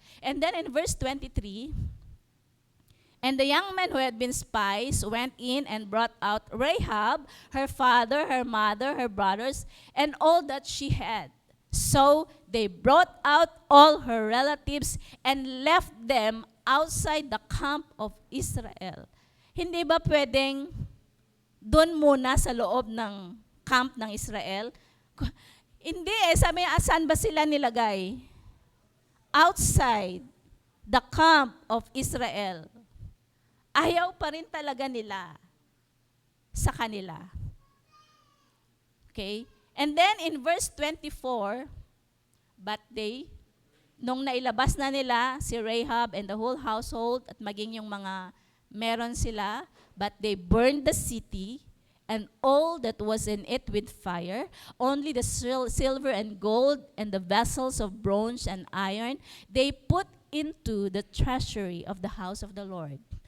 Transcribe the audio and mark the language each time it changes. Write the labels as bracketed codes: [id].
[en] And then in verse 23, and the young men who had been spies went in and brought out Rahab, her father, her mother, her brothers, and all that she had. So they brought out all her relatives and left them outside the camp of Israel. [tl] Hindi ba pwedeng doon muna sa loob ng camp ng Israel? Hindi sabi niya, saan ba sila nilagay? [en] Outside the camp of Israel. [tl] Ayaw pa rin talaga nila sa kanila. Okay? [en] And then in verse 24, but they, [tl] nung nailabas na nila si Rahab [en] and the whole household [tl] at maging yung mga meron sila, [en] but they burned the city and all that was in it with fire, only the silver and gold and the vessels of bronze and iron, they put into the treasury of the house of the Lord.